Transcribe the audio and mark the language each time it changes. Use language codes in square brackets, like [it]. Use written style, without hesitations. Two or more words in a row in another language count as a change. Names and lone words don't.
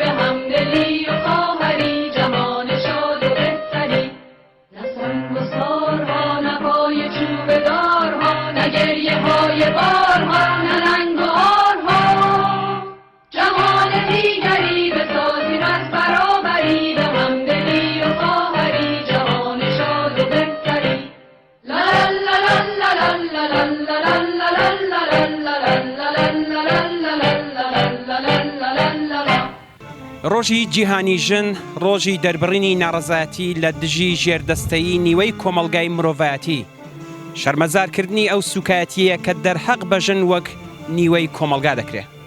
[fa] همدلی و خواهری جهان شاد و بهتری نه سنگ و سارها نه پای چوب دارها نه گریه های بارها نه رنگ و آرها جهان دیگری بسازیم از برابری به همدلی و خواهری جهان شاد و بهتری لا لا لا لا لا لا [ckb] ڕۆژی جیهانی ژن ڕۆژی دەربڕینی ناڕەزایەتی لە دژی ژێردەستەیی نیوەی کۆمەلگای مرۆڤایەتی شەرمەزارکردنی ئەو سوکایەتیە کە دەرحەق بە ژن وەک نیوەی کۆمەلگا دەکرێت